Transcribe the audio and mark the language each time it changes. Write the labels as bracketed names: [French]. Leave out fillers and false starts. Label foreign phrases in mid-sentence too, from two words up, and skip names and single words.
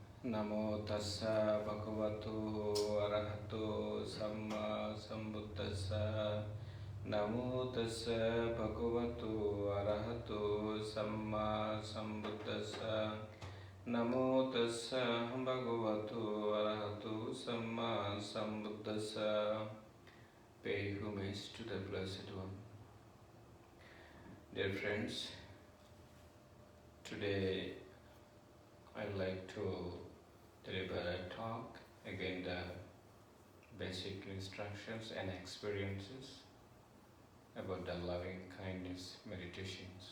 [Pali] Namo tassa bhagavato arahato samma sambuddhassa. Namo tassa bhagavato arahato samma sambuddhassa. Namo tassa bhagavato arahato samma sambuddhassa. [English] Pay homage to the Blessed One. Dear friends, today I'd like to deliver a talk, again the basic instructions and experiences about the loving kindness meditations.